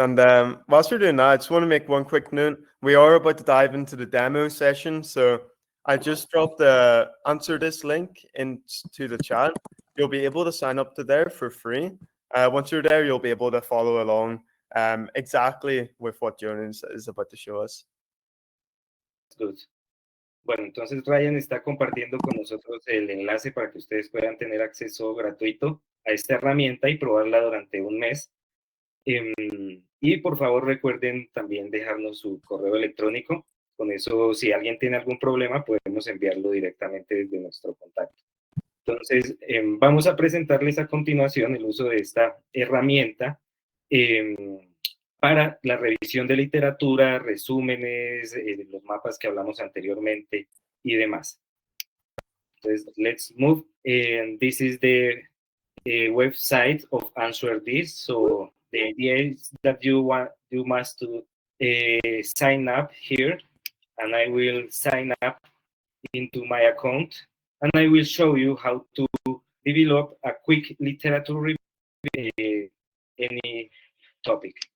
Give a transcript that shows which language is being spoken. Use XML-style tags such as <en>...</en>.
<en>And whilst we're doing that, I just want to make one quick note. We are about to dive into the demo session. So I just dropped the AnswerThis link into the chat. You'll be able to sign up to there for free. Once you're there, you'll be able to follow along exactly with what Jonas is about to show us. Good.</en> <es>Bueno, entonces Ryan está compartiendo con nosotros el enlace para que ustedes puedan tener acceso gratuito a esta herramienta y probarla durante un mes. Y por favor recuerden también dejarnos su correo electrónico. Con eso, si alguien tiene algún problema, podemos enviarlo directamente desde nuestro contacto. Entonces, vamos a presentarles a continuación el uso de esta herramienta para la revisión de literatura, resúmenes, los mapas que hablamos anteriormente y demás.</es> <en>Entonces, let's move. And this is the website of AnswerThis. So the idea is that you must sign up here, and I will sign up into my account, and I will show you how to develop a quick literature review any topic.</en>